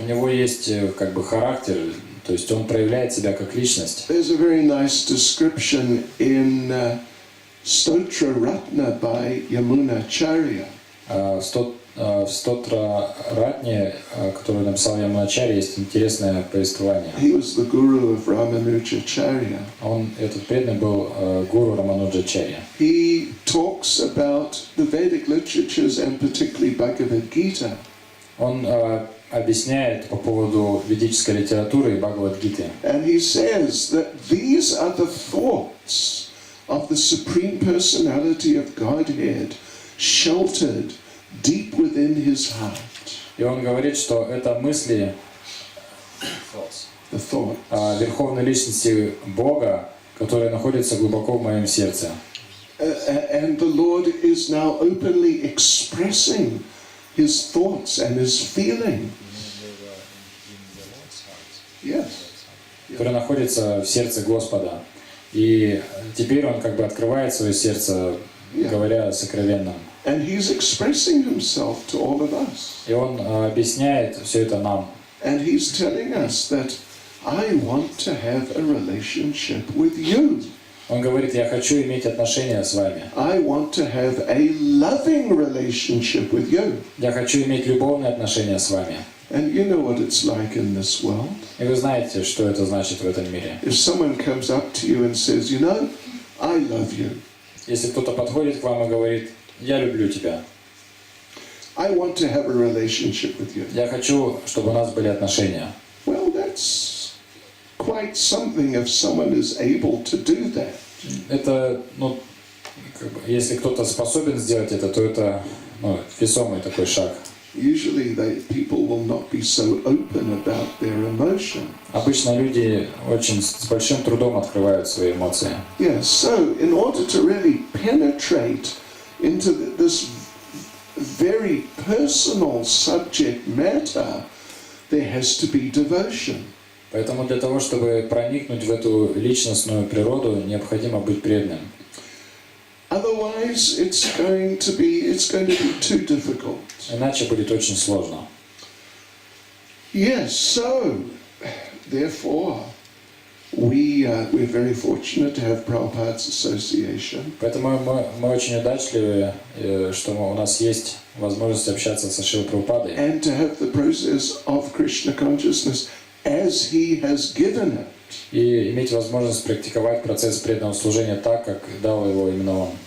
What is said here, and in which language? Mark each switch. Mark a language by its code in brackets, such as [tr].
[ru] У него есть как бы характер, то есть он проявляет себя как личность. [en] There's a very nice description in Stotra Ratna by Yamunacharya. [ru] В Стотра Ратне, которую написал Ямуначарья, есть интересное повествование. [en] He was the guru of Ramanujacharya. [ru] Этот преданный был гуру Рамануджачарья. [en] He talks about the Vedic literatures and particularly Bhagavad Gita. [ru] Он объясняет по поводу ведической литературы и Бхагавад-гиты. [en] And he says that these are the thoughts of the Supreme Personality of Godhead, sheltered deep within his heart. [ru] И он говорит, что это мысли Верховной Личности Бога, которые находятся глубоко в моем сердце. [en] And the Lord is now openly expressing his thoughts and his feelings. Yes. [ru] Который находится в сердце Господа. И теперь он как бы открывает свое сердце, говоря сокровенно. [en] And he's expressing himself to all of us. [ru] И он объясняет все это нам. [en] And he's telling us that I want to have a relationship with you. [ru] Он говорит, я хочу иметь отношения с вами. [en] I want to have a loving relationship with you. [ru] Я хочу иметь любовные отношения с вами. [en] And you know what it's like in this world. [ru] И вы знаете, что это значит в этом мире. [en] If someone comes up to you and says, you know, I love you. [ru] Если кто-то подходит к вам и говорит: «Я люблю тебя», [en] I want to have a relationship with you. [ru] «Я хочу, чтобы у нас были отношения». [en] Well, that's quite something if someone is able to do that. [ru] Это, если кто-то способен сделать это, то это весомый такой шаг. [en] Usually people will not be so open about their emotion. [ru] Обычно люди очень с большим трудом открывают свои эмоции. [en] Yeah, so in order to really penetrate into this very personal subject matter, there has to be devotion. [ru] Поэтому для того, чтобы проникнуть в эту личностную природу, необходимо быть преданным. [en] Otherwise, it's going to be too difficult. [ru] Иначе будет очень сложно. [en] Yes, so therefore, we're very fortunate to have Prabhupada's association. [ru] Поэтому мы очень удачливы, что у нас есть возможность общаться со Шрилой Прабхупадой. [en] And to have the process of Krishna consciousness as he has given it. [ru] И иметь возможность практиковать процесс преданного служения так, как дал его именно он.